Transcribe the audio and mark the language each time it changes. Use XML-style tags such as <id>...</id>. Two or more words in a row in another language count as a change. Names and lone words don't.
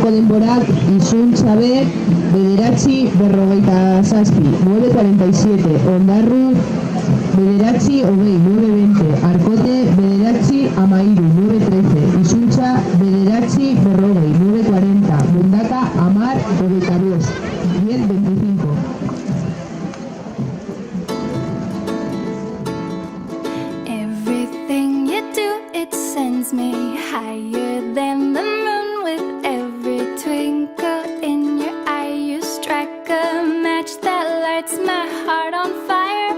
<eu>denborak Izun Txabe bederatzi berrogeita zazpi 9.47 Ondarru bederatzi hogei 9.20 Arkote bederatzi amairu 9.13 Izuntza bederatzi berrogei 9.40 Mundaka amar hogeita dos 10.25.</eu> <en>Everything you do, it sends me higher than the moon. With every twinkle in your eye, you strike a match that lights my heart on fire.</en>